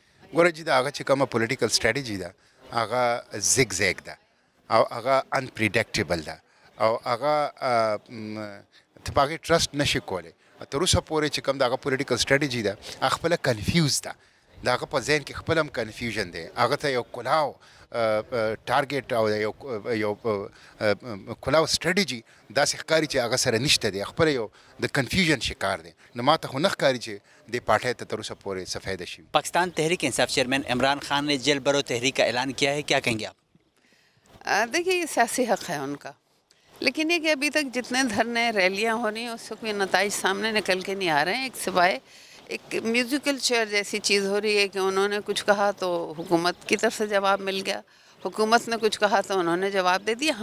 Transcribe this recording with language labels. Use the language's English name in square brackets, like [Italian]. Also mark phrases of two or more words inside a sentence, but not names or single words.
[Pashto] ګوره چې د هغه چې کومه [English] political strategy [Pashto] ده هغه زیګ زیګ ده او هغه انپریډکټیبل ده او هغه ته په هغې ټرسټ نشي کولی تر اوسه پورې چې کوم د هغه [English] political strategy [Pashto] ده هغه خپله کنفیوز ده د هغه په ذهن کې خپل هم کنفیوژن دی هغه ته یو کلاو ټارګیټ او یو کلاو سټریټجي داسې ښکاري چې هغه سره نشته دی خپله یو د کنفیوژن شکار دی نو ما ته خو نه ښکاري چې دې پارټۍ ته تر اوسه پورې څه فایده شوي [Urdu] پاکستان تحریک انصاف چیئرمین عمران خان نے جیل بھرو تحریک کا اعلان کیا ہے، کیا کہیں گے آپ? دیکھیے یہ سیاسی حق ہے ان کا، لیکن یہ کہ ابھی تک جتنے دھرنے ریلیاں ہو رہی ہیں اس سے کوئی نتائج سامنے نکل کے نہیں آ رہے ہیں. ایک سوائے ایک [English] musical chair [Urdu] جیسی چیز ہو رہی ہے کہ انہوں نے کچھ کہا تو حکومت کی طرف سے جواب مل گیا، حکومت نے کچھ کہا تو انہوں نے جواب دے دیا.